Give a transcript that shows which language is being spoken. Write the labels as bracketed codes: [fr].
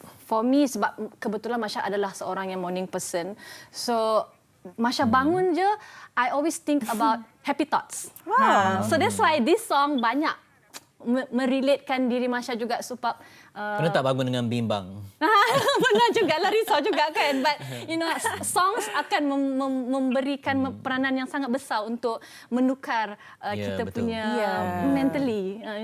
[en] For me [ms] sebab kebetulan Masya adalah seorang yang [en] morning person. [ms] So Masya bangun je, [en] I always think about happy thoughts. So that's why this song [ms] banyak merelatekan diri Masya juga sebab Pernah tak bangun dengan bimbang? Pernah juga lah, risau juga kan. [en] But songs [ms] akan memberikan peranan yang sangat besar untuk menukar kita betul. punya mentally,